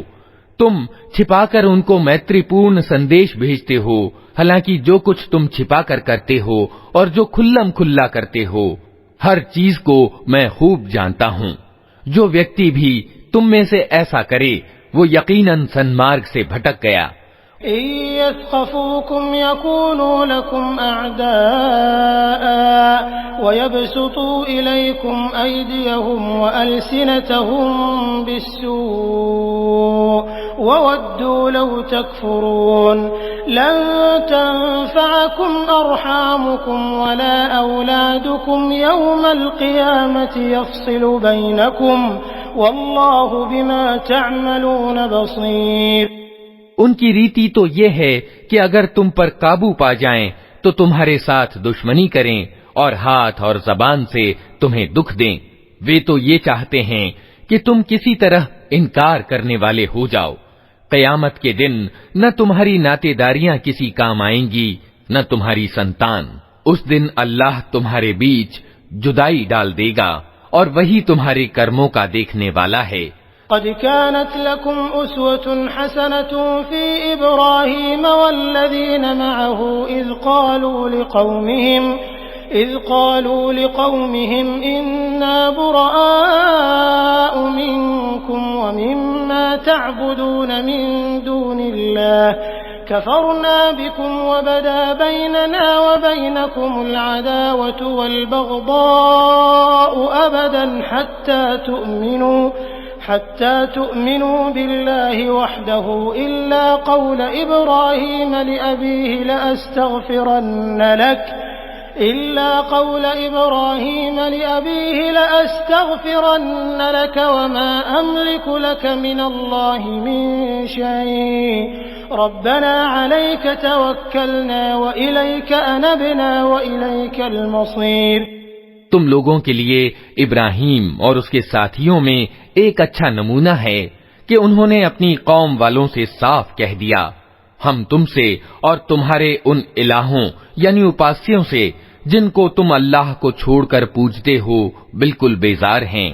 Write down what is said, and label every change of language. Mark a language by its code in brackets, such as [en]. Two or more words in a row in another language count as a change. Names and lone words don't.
[hi] तुम छिपाकर उनको मैत्रीपूर्ण संदेश भेजते हो, हालांकि जो कुछ तुम छिपाकर करते हो और जो खुल्लम खुल्ला करते हो, हर चीज को मैं खूब जानता हूँ। जो व्यक्ति भी तुम में से ऐसा करे वो यकीनन सन्मार्ग से भटक गया। [ar] يثقفوكم يكونوا لكم أعداء ويبسطوا إليكم أيديهم وألسنتهم بالسوء وودوا لو تكفرون لن تنفعكم أرحامكم ولا أولادكم يوم القيامة يفصل بينكم والله بما تعملون بصير. [hi] उनकी रीति तो ये है कि अगर तुम पर काबू पा जाएं तो तुम्हारे साथ दुश्मनी करें और हाथ और जबान से तुम्हें दुख दें। वे तो ये चाहते हैं कि तुम किसी तरह इनकार करने वाले हो जाओ। कयामत के दिन न तुम्हारी नातेदारियां किसी काम आएंगी, न तुम्हारी संतान। उस दिन अल्लाह तुम्हारे बीच जुदाई डाल देगा और वही तुम्हारे कर्मों का देखने वाला है। [ar] قد كانت لكم أسوة حسنة في إبراهيم والذين معه إذ قالوا لقومهم إنا برآء منكم ومما تعبدون من دون الله كفرنا بكم وبدا بيننا وبينكم العداوة والبغضاء أبدا حتى تؤمنوا بالله وحده إلا قول إبراهيم لأبيه لأستغفرن لك وما أملك لك من الله من شيء ربنا عليك توكلنا وإليك أنبنا وإليك المصير. [hi] तुम लोगों के लिए इब्राहीम और उसके साथियों में एक अच्छा नमूना है कि उन्होंने अपनी कौम वालों से साफ कह दिया, हम तुमसे और तुम्हारे उन इलाहों यानी उपास्यों से जिनको तुम अल्लाह को छोड़कर पूजते हो बिल्कुल बेजार हैं।